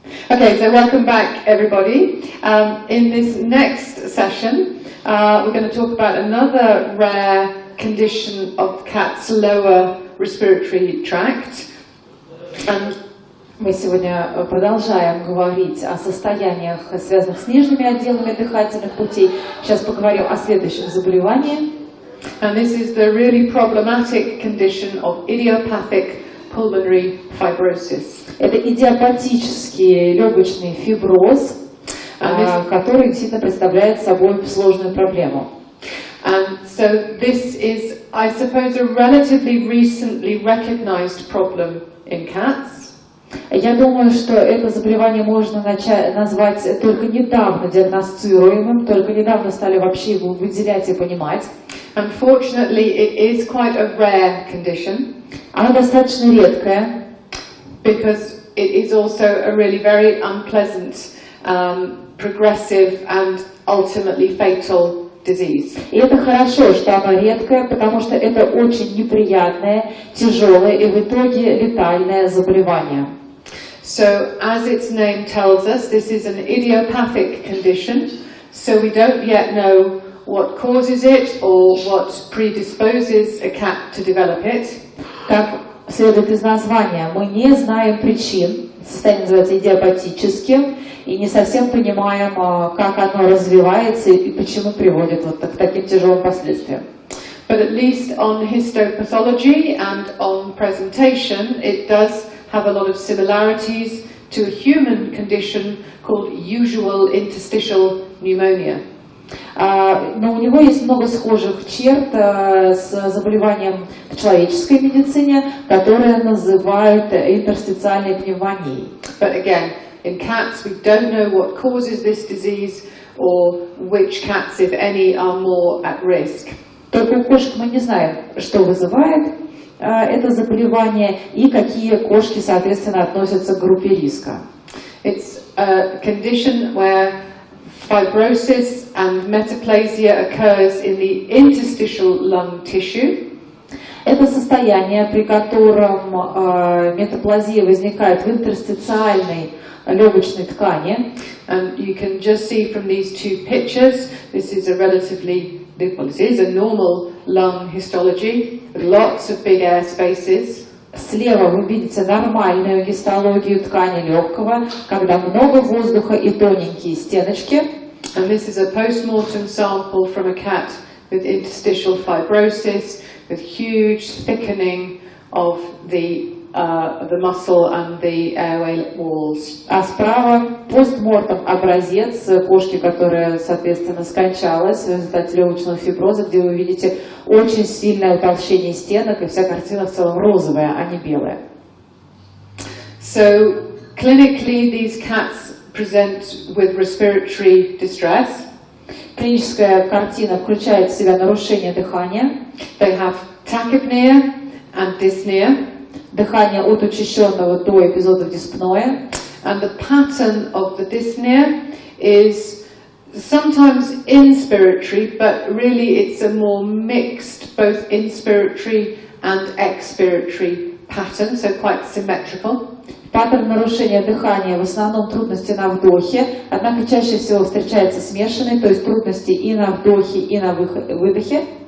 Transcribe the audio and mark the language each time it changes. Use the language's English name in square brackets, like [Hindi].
[English] Okay, so welcome back, everybody. In this next session, we're going to talk about another rare condition of cat's lower respiratory tract. [Russian] Мы сегодня продолжаем говорить о состояниях, связанных с нижними отделами дыхательных путей. Сейчас поговорим о следующем заболевании. [English] And this is the really problematic condition of idiopathic pulmonary fibrosis. [Russian] Это идиопатический легочный фиброз, который действительно представляет собой сложную проблему. [English] And so this is, I suppose, a relatively recently recognized problem in cats. [Russian] Я думаю, что это заболевание можно назвать только недавно диагностируемым, только недавно стали вообще его выделять и понимать. [English] Unfortunately, it is quite a rare condition. [Russian] Она достаточно редкая. [English] Because it is also a really very unpleasant, progressive and ultimately fatal disease. [Russian] И это хорошо, что она редкая, потому что это очень неприятное, тяжелое и в итоге летальное заболевание. [English] So, as its name tells us, this is an idiopathic condition, so we don't yet know what causes it or what predisposes a cat to develop it. [Russian] Как следует из названия, мы не знаем причин, состояние называется идиопатическим, и не совсем понимаем, как оно развивается и почему приводит вот к таким тяжелым последствиям. [English] But at least on histopathology and on presentation, it does have a lot of similarities to a human condition called usual interstitial pneumonia. [Russian] Но у него есть много схожих черт с заболеванием в человеческой медицине, которое называют интерстициальной пневмонией. [English] But again, in cats we don't know what causes this disease or which cats, if any, are more at risk. [Russian] Только у кошек мы не знаем, что вызывает это заболевание и какие кошки, соответственно, относятся к группе риска. [English] It's a condition where fibrosis and metaplasia occurs in the interstitial lung tissue. [Russian] Это состояние, при котором метаплазия возникает в интерстициальной легочной ткани. [English] And you can just see from these two pictures, this is a relatively, well, it is a normal lung histology, with lots of big air spaces. [Russian] Слева вы видите нормальную гистологию ткани легкого, когда много воздуха и тоненькие стеночки. [English] And this is a post-mortem sample from a cat with interstitial fibrosis, with huge thickening of the muscle and the airway walls. [Russian] А справа постмортем образец кошки, которая, соответственно, скончалась в результате легочного фиброза, где вы видите очень сильное утолщение стенок, и вся картина в целом розовая, а не белая. [English] So, clinically, these cats present with respiratory distress. [Russian] Клиническая картина включает в себя нарушение дыхания. [English] They have tachypnea and dyspnea. [Russian] Дыхание от учащенного до эпизодов диспноя. [English] And the pattern of the dyspnea is sometimes inspiratory, but really it's a more mixed, both inspiratory and expiratory pattern, so quite symmetrical. [Russian] Паттерн нарушения дыхания в основном трудности на вдохе, однако чаще всего встречается смешанный, то есть трудности и на вдохе, и на выдохе.